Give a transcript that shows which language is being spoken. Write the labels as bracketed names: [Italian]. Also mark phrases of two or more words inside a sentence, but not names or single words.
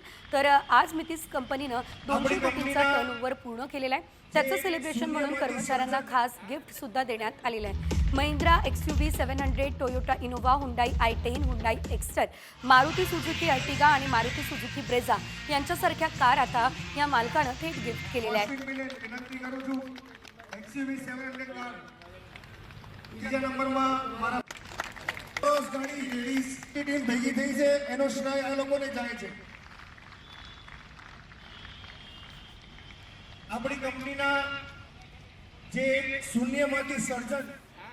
[Marathi] तर आज मितीस कंपनीनं 200 कोटींचा टर्नओव्हर पूर्ण केलेला आहे। त्याचं सेलिब्रेशन म्हणून कर्मचाऱ्यांना खास गिफ्ट सुद्धा देण्यात आलेलं आहे। महिंद्रा XUV 700, टोयोटा इनोव्हा, हुंडाई i10, हुंडाई एक्स्टर, मारुती सुझुकी अर्टिगा आणि मारुती सुझुकी ब्रेझा यांच्यासारख्या कार आता या मालकानं थेट गिफ्ट केलेल्या आहेत। [Gujarati] ત્રીજા નંબરમાં મારા ગાડી લેડીઝ ની ટીમ ભેગી થઈ છે એનો શ્રેય આ લોકોને જાય છે। આપણી કંપનીના જે શૂન્યમાંથી સર્જન